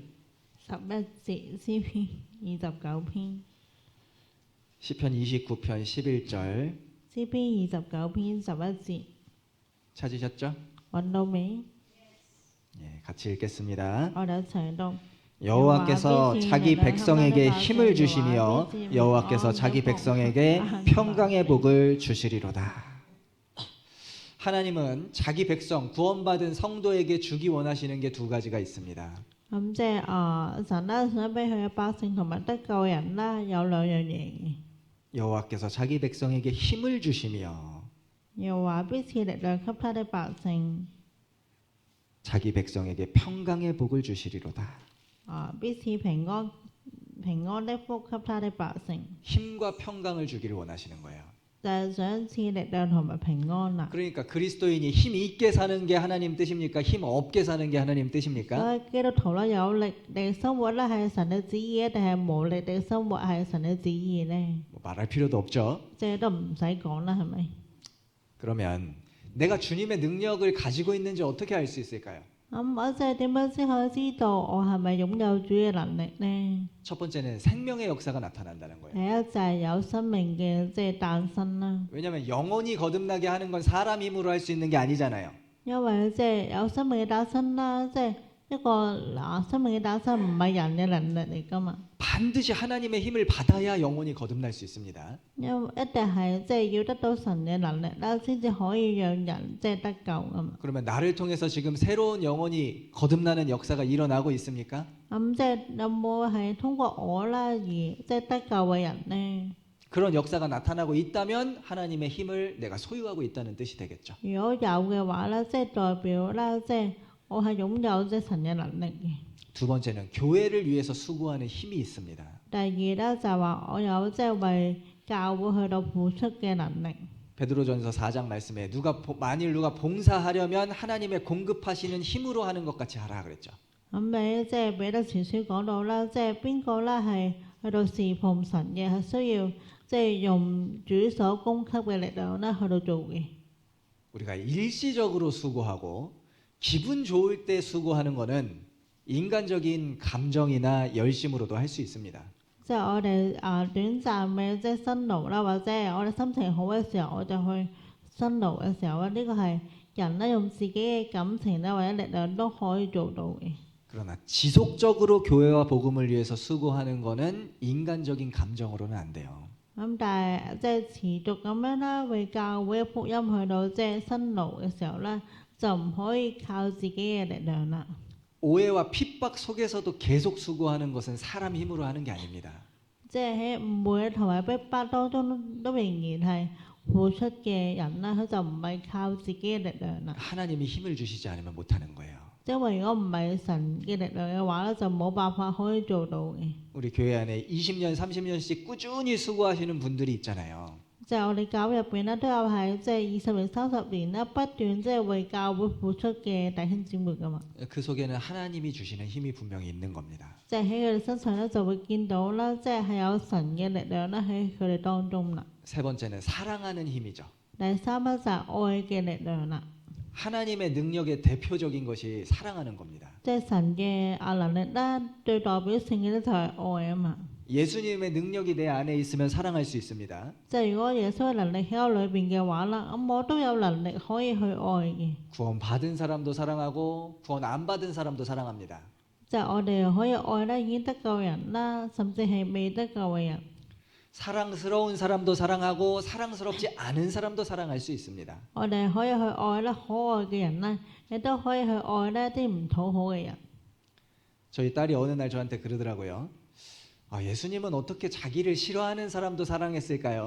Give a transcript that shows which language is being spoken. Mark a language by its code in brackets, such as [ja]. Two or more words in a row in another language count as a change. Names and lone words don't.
[yue] 11 節，詩篇29篇。 [ko] 시편 29편 11절 [yue] 詩篇29篇11節， [ko] 찾으셨죠? [yue] 揾到未？ [ko] 예, 같이 읽겠습니다. [yue] 我哋一齊讀。 [ko] 여호와께서 자기 백성에게 힘을 주시며 여호와께서 자기 백성에게 평강의 복을 주시리로다. 하나님은 자기 백성 구원받은 성도에게 주기 원하시는 게 두 가지가 있습니다. [yue] 咁即係神咧想俾佢嘅百姓同埋得救人啦，有兩樣嘢嘅。 [ko] 여호와께서 자기 백성에게 힘을 주시며 [yue] 又話必賜力量給他的百姓， [ko] 자기 백성에게 평강의 복을 주시리로다. [yue] 必賜平安的福給他的百姓， [ko] 힘과 평강을 주기를 원하시는 거예요. [yue] 就係想賜力量同埋平安啦。 [ko] 그러니까 그리스도인이 힘 있게 사는 게 하나님 뜻입니까? 힘 없게 사는 게 하나님 뜻입니까? [yue] 所以基督徒咧有力地生活咧係神嘅旨意，定係無力地生活係神嘅旨意咧？ [ko] 뭐 말할 필요도 없죠. [yue] 即係都唔使講啦，係咪？ [ko] 그러면 내가 주님의 능력을 가지고 있는지 어떻게 알 수 있을까요? [yue] 咁我即係點樣先可以知道我係咪擁有主嘅能力呢？ [ko] 첫 번째는 생명의 역사가 나타난다는 거예요. [yue] 第一就係有生命嘅即係誕生啦。 [ko] 왜냐하면 영혼이 거듭나게 하는 건 사람 힘으로 할 수 있는 게 아니잖아요. [yue] 因為即係有生命嘅誕生啦，即係一個生命嘅誕生唔係人嘅能力嚟噶嘛， [ko] 반드시 하나님의 힘을 받아야 영혼이 거듭날 수 있습니다. [yue] 因為一定係即係要得到神嘅能力啦，先至可以讓人即係得救噶嘛。 [ko] 그러면 나를 통해서 지금 새로운 영혼이 거듭나는 역사가 일어나고 있습니까? [yue] 咁即係有冇係通過我啦而即係得救嘅人呢？ [ko] 그런 역사가 나타나고 있다면 하나님의 힘을 내가 소유하고 있다는 뜻이 되겠죠. [yue] 如果有嘅話咧，即係代表啦，即係我係擁有即係神嘅能力嘅。 [ko] 두 번째는 교회를 위해서 수고하는 힘이 있습니다. [yue] 第二咧就係話我有即係為教會去到付出嘅能力。 [ko] 베드로전서 4장 말씀에 만일 누가 봉사하려면 하나님의 공급하시는 힘으로 하는 것 같이 하라 그랬죠. [yue] 咁你即係彼得前書講到啦，即係邊個咧係去到侍奉神嘅，係需要即係用主所供給嘅力量咧去到做嘅。 [ko] 우리가 일시적으로 수고하고 기분 좋을 때 수고하는 거는 인간적인 감정이나 열심으로도 할 수 있습니다. [yue] 即係我哋短暫嘅即係辛勞啦，或者係我哋心情好嘅時候，我就去辛勞嘅時候咧，呢個係人咧用自己嘅感情咧或者力量都可以做到嘅。 [ko] 그러나 지속적으로 교회와 복음을 위해서 수고하는 거는 인간적인 감정으로는 안 돼요. [yue] 咁但係即係持續咁樣啦，為教會嘅福音去到即係辛勞嘅時候咧，就唔可以靠自己嘅力量啦。 [ko] 오해와 핍박 속에서도 계속 수고하는 것은 사람 힘으로 하는 게 아닙니다. [yue] 即係喺誤會同埋逼迫當中都仍然係付出嘅人啦，佢就唔係靠自己嘅力量啦。 [ko] 하나님이 힘을 주시지 않으면 못하는 거예요. [yue] 因為如果唔係神嘅力量嘅話咧，就冇辦法可以做到嘅。 [ko] 우리 교회 안에 20년, 30년씩 꾸준히 수고하시는 분들이 있잖아요. [yue] 即係我哋教會入邊咧，都有係即係20年、30年啦，不斷即係為教會付出嘅弟兄姊妹噶嘛。 [ko] 그 속에는 하나님이 주시는 힘이 분명히 있는 겁니다. [yue] 即係喺佢哋身上咧，就會見到啦，即係有神嘅力量咧喺佢哋當中啦。 [ko] 세 번째는 사랑하는 힘이죠. [yue] 第三咧就係愛嘅力量啦， [ko] 하나님의 능력의 대표적인 것이 사랑하는 겁니다. [yue] 即係神嘅能力啦，最代表性嘅咧就係愛啊嘛。 [ko] 예수님의 능력이 내 안에 있으면 사랑할 수 있습니다. [yue] 即係如果耶穌嘅能力喺我裏邊嘅話啦，咁我都有能力可以去愛嘅。 [ko] 구원 받은 사람도 사랑하고 구원 안 받은 사람도 사랑합니다. [yue] 即係我哋可以愛咧已經得救人啦，甚至係未得救嘅人。 [ko] 사랑스러운 사람도 사랑하고 사랑스럽지 않은 사람도 사랑할 수 있습니다. [yue] 我哋可以去愛咧可愛嘅人啦，亦都可以去愛咧啲唔討好嘅人。 [ko] 저희 딸이 어느 날 저한테 그러더라고요. 예수님은 어떻게 자기를 싫어하는 사람도 사랑했을까요?